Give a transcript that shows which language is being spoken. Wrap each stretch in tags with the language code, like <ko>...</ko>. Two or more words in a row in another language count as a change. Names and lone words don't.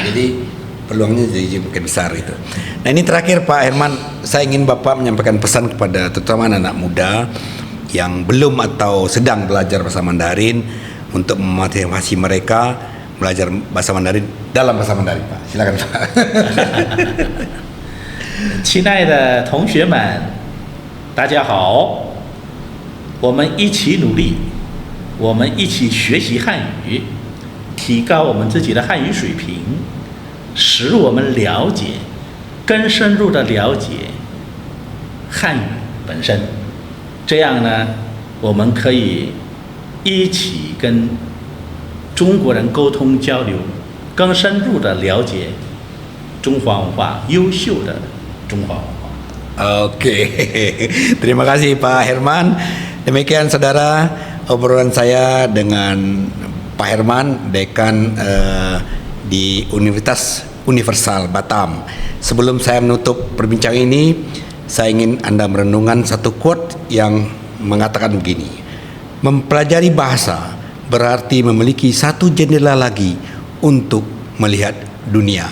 <id>Jadi peluangnya jadi makin besar itu. Nah ini terakhir Pak Herman, saya ingin Bapak menyampaikan pesan kepada terutama anak-anak muda yang belum atau sedang belajar bahasa Mandarin untuk memotivasi mereka belajar bahasa Mandarin dalam bahasa Mandarin Pak. Silakan Pak.</id> <zh>亲爱的同学们，大家好，我们一起努力，我们一起学习汉语，提高我们自己的汉语水平，使我们了解，更深入的了解汉语本身。这样呢，我们可以一起跟中国人沟通交流，更深入的了解中华文化，优秀的中华文化。</zh> <id>Oke, terima kasih Pak Herman. Demikian saudara obrolan saya dengan Pak Herman, dekan di Universitas Universal Batam. Sebelum saya menutup perbincangan ini, saya ingin Anda merenungkan satu quote yang mengatakan begini: mempelajari bahasa berarti memiliki satu jendela lagi untuk melihat dunia.</id>